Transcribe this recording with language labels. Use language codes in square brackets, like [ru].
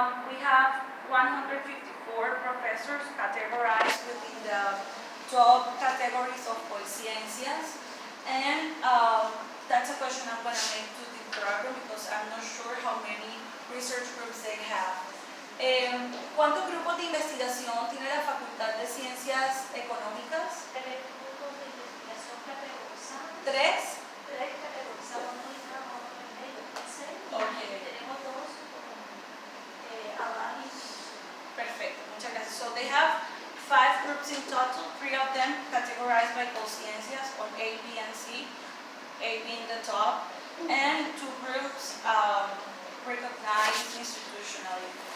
[en] We have 154 professors categorized within the top categories of Conciencias. And that's a question I'm going to make to the program because I'm not sure how many research groups they have. [es] ¿Cuántos grupos de investigación tiene la Facultad de Ciencias Económicas? 3 grupos de investigación categorizados. 3. 3 categorizados, no hay nada en ellos. [en] Okay. [es] Tenemos 2 aval. Perfecto, muchas gracias. [en] So they have 5 groups in total, 3 of them categorized by Conciencias on A, B, and C, A being the top, and 2 groups recognized institutionally.